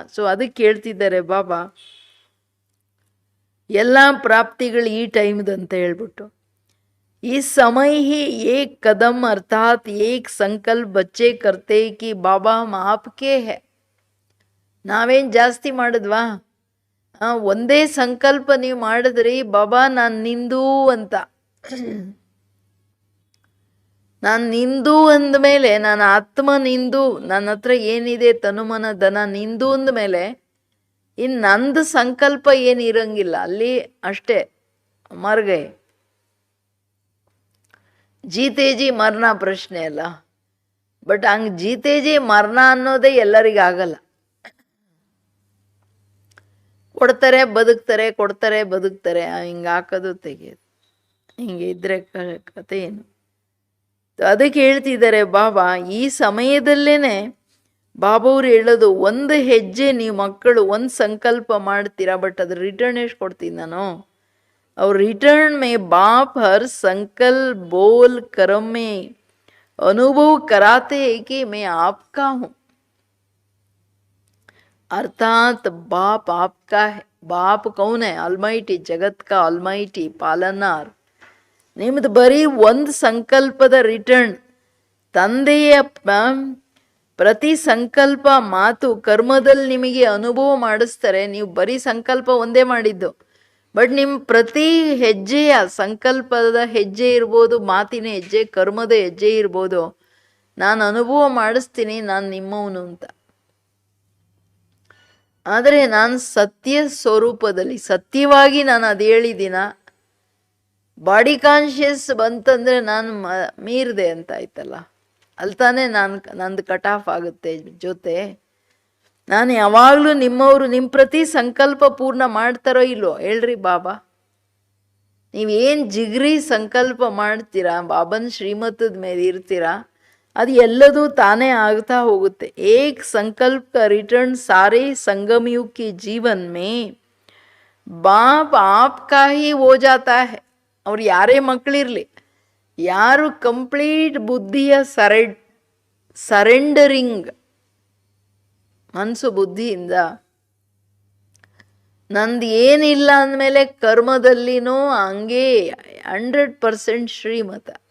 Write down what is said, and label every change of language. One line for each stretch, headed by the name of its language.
Kannada: So ಅದಕ್ಕೆ ಹೇಳ್ತಿದ್ದಾರೆ ಬಾಬಾ, ಎಲ್ಲ ಪ್ರಾಪ್ತಿಗಳು ಈ ಟೈಮ್ದಂತ ಹೇಳ್ಬಿಟ್ಟು, ಈ ಸಮಯ
Hindi: ही एक कदम अर्थात एक संकल्प बच्चे करते कि बाबा हम आपके है.
Kannada: ನಾವೇನು ಜಾಸ್ತಿ ಮಾಡಿದ್ವಾ? ಒಂದೇ ಸಂಕಲ್ಪ ನೀವು ಮಾಡಿದ್ರಿ, ಬಾಬಾ ನಾನು ನಿಂದು ಅಂತ. ನಾನು ನಿಂದು ಅಂದಮೇಲೆ ನನ್ನ ಆತ್ಮ ನಿಂದು, ನನ್ನ ಹತ್ರ ಏನಿದೆ ತನುಮನ ಧನ ನಿಂದು ಅಂದಮೇಲೆ ಇನ್ನು ನಂದು ಸಂಕಲ್ಪ ಏನು ಇರಂಗಿಲ್ಲ ಅಲ್ಲಿ. ಅಷ್ಟೇ ಮರ್ಗೆ. ಜೀತೇಜಿ ಮರಣ ಪ್ರಶ್ನೆ ಅಲ್ಲ. ಬಟ್ ಹಂಗೆ ಜೀತೇಜಿ ಮರಣ ಅನ್ನೋದೇ ಎಲ್ಲರಿಗಾಗಲ್ಲ. ಕೊಡ್ತಾರೆ ಬದುಕ್ತಾರೆ, ಕೊಡ್ತಾರೆ ಬದುಕ್ತಾರೆ, ಹಿಂಗೆ ಹಾಕೋದು ತೆಗೆಯೋದು, ಹಿಂಗೆ ಇದ್ರೆ ಕತೆ ಏನು. ಅದಕ್ಕೆ ಹೇಳ್ತಿದ್ದಾರೆ ಬಾಬಾ, ಈ ಸಮಯದಲ್ಲೇನೆ ಬಾಬಾವ್ರು ಹೇಳೋದು, ಒಂದು ಹೆಜ್ಜೆ ನೀವು ಮಕ್ಕಳು ಒಂದು ಸಂಕಲ್ಪ ಮಾಡ್ತೀರಾ, ಬಟ್ ಅದ್ರ ರಿಟರ್ನ್ ಎಷ್ಟು ಕೊಡ್ತೀನಿ ನಾನು.
Hindi: और रिटर्न में बाप हर संकल्प बोल कर्म में अनुभव कराते हैं कि मैं आपका हूं. अर्थात बाप आपका है. बाप कौन है? ऑलमाइटी, जगत का ऑलमाइटी पालनार.
Kannada: ನಿಮ್ಮದು ಬರೀ ಒಂದು ಸಂಕಲ್ಪದ ರಿಟರ್ನ್. ತಂದೆಯ ಪ್ರತಿ ಸಂಕಲ್ಪ ಮಾತು ಕರ್ಮದಲ್ಲಿ ನಿಮಗೆ ಅನುಭವ ಮಾಡಿಸ್ತಾರೆ. ನೀವು ಬರೀ ಸಂಕಲ್ಪ ಒಂದೇ ಮಾಡಿದ್ದು, ಬಟ್ ನಿಮ್ಮ ಪ್ರತಿ ಹೆಜ್ಜೆಯ ಸಂಕಲ್ಪದ ಹೆಜ್ಜೆ ಇರ್ಬೋದು, ಮಾತಿನ ಹೆಜ್ಜೆ, ಕರ್ಮದ ಹೆಜ್ಜೆ ಇರ್ಬೋದು, ನಾನು ಅನುಭವ ಮಾಡಿಸ್ತೀನಿ ನಾನು ನಿಮ್ಮವನು ಅಂತ. ಆದರೆ ನಾನು ಸತ್ಯ ಸ್ವರೂಪದಲ್ಲಿ ಸತ್ಯವಾಗಿ ನಾನು ಅದು ಹೇಳಿದ್ದೀನ. ಬಾಡಿ ಕಾನ್ಷಿಯಸ್ ಬಂತಂದರೆ ನಾನು ಮೀರಿದೆ ಅಂತ ಆಯ್ತಲ್ಲ, ಅಲ್ಲಿ ತಾನೇ ನಂದು ಕಟ್ ಆಫ್ ಆಗುತ್ತೆ ಜೊತೆ. ನಾನು ಯಾವಾಗಲೂ ನಿಮ್ಮವರು ನಿಮ್ಮ ಪ್ರತಿ ಸಂಕಲ್ಪ ಪೂರ್ಣ ಮಾಡ್ತಾರೋ ಇಲ್ವೋ ಹೇಳ್ರಿ ಬಾಬಾ. ನೀವೇನು ಜಿಗ್ರಿ ಸಂಕಲ್ಪ ಮಾಡ್ತೀರಾ, ಬಾಬನ ಶ್ರೀಮತದ ಮೇಲೆ ಇರ್ತೀರಾ, ಅದು ಎಲ್ಲದೂ ತಾನೇ ಆಗ್ತಾ ಹೋಗುತ್ತೆ.
Hindi: ಏಕ್ ಸಂಕಲ್ಪ का रिटर्न सारे संगम युग की जीवन में बाप आपका ही हो जाता है.
Kannada: ಅವ್ರು ಯಾರೇ ಮಕ್ಕಳಿರಲಿ, ಯಾರು ಕಂಪ್ಲೀಟ್ ಬುದ್ಧಿಯ ಸರೆಂಡರಿಂಗ್ ಮನಸ್ಸು ಬುದ್ಧಿಯಿಂದ ನಂದು ಏನಿಲ್ಲ ಅಂದಮೇಲೆ ಕರ್ಮದಲ್ಲಿನೂ ಹಂಗೆ 100% ಶ್ರೀಮತ.